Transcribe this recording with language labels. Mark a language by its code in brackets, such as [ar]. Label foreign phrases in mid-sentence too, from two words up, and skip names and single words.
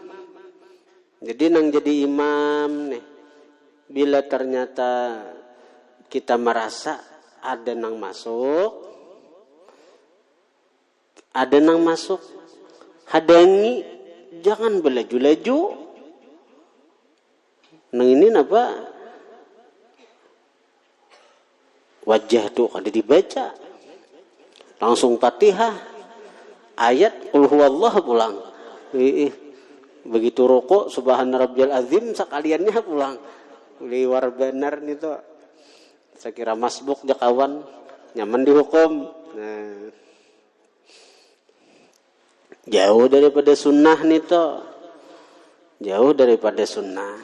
[bjn] Jadi nang jadi imam nih, bila ternyata kita merasa ada nang masuk, hadangi, jangan belaju-laju. Nang ini apa? Wajah tuh kada dibaca. Langsung Fatihah. Ayat [ar] قل هو الله [bjn] pulang. Begitu rukuk [ar] سبحان ربي العظيم [bjn] sekaliannya pulang. Liwar benar nih tuh. Saya kira masbuk dia kawan, nyaman dihukum. Nah. Jauh daripada sunnah nih tuh. Jauh daripada sunnah.